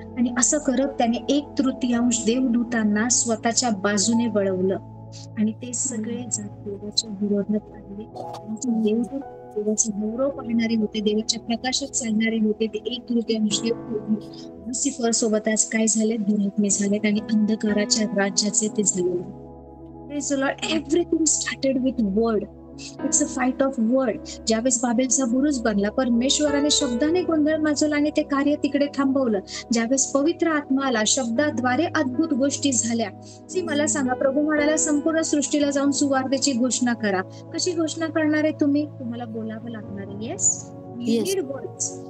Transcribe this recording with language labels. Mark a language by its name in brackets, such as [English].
[Marathi] आणि असं करत त्याने 1/3 देवदूतांना स्वतःच्या बाजूने वळवलं आणि ते सगळे देवाच्या विरोधात आले. देवदूत देवाचा गौरव पाहणारे होते, देवाच्या प्रकाशात चालणारे होते. ते 1/3 देव लुसिफर सोबत आज काय झाले? दुरात्मे झालेत आणि अंधकाराच्या राज्याचे ते झाले. [English] Praise the Lord. Everything started with word. It's a fight of word. [Marathi] ज्यावेळेस बाबेलचा बुरुज बनला, परमेश्वराने शब्दाने गोंधळ माजवला आणि ते कार्य तिकडे थांबवलं. ज्यावेळेस पवित्र आत्मा आला, शब्दाद्वारे अद्भुत गोष्टी झाल्या. मला सांगा, प्रभू म्हणाला संपूर्ण सृष्टीला जाऊन सुवार्तेची घोषणा करा. कशी घोषणा करणार आहे तुम्ही? तुम्हाला बोलावं लागणार आहे. [English] Yes, need words.